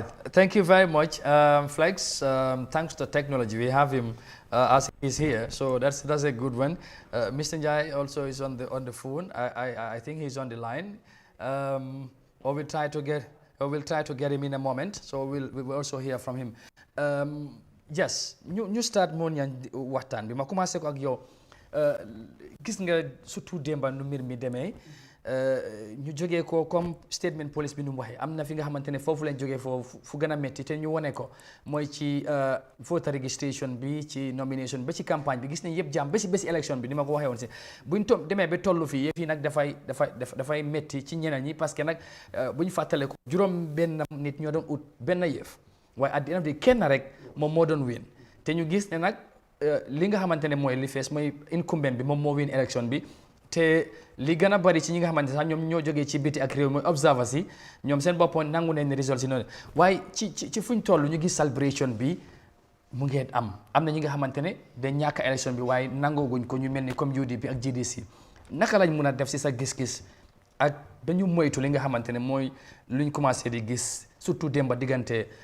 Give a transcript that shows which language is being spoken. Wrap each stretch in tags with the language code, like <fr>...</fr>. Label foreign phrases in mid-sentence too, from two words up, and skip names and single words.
<en>Thank you very much, Flex. Thanks to technology, we have him as he's here. So that's a good one. Mr. Njai also is on the phone. I think he's on the line. Or we'll try to get him in a moment. So we'll also hear from him.</en> <wo>Yes, ñu start moon ñaan waxtaan bi ma commencé ko ak yow gis nga surtout démba nu mbir mi demee ñu jógee ko comme statement police bi nu mu waxee am na fi nga xamante ne foofu lañ jógee foofu fu gën a métti te ñu wane ko mooy ci</wo> <en>voter registration</en> <wo>bi ci nomination ba ci campagne bi gis nañ yëpp jàmm ba si bési élection bi ni ma ko waxee woon si buñ demee ba tollu fii yëf yi nag dafay métti ci ñeneen ñi</wo> <fr>parce que</fr> <wo>nag buñ fàttale ko juróom benn nit ñoo doon ut benn yëf waaye</wo> <en>at the end of the</en> <wo>day kenn rek moom moo doon win te ñu gis ne nag li nga xamante ne mooy li fees mooy incumbent bi moom moo win élection bi te li gën a bari ci ñi nga xamante sax ñoom ñoo jógee ci biti ak réew mooy observers yi ñoom seen boppoon nangu nañ ne result si noonu waaye ci fuñ toll ñu gis celebration bi mu ngeen am na ñi nga xamante ne dañ ñàkk élection bi waaye nangooguñ ko ñu mel ni comme UDP ak GDC naka lañ mun a def si sa gis-gis ak dañu moytu li nga xamante ne mooy luñ commencé di gis surtout démba diggante</wo>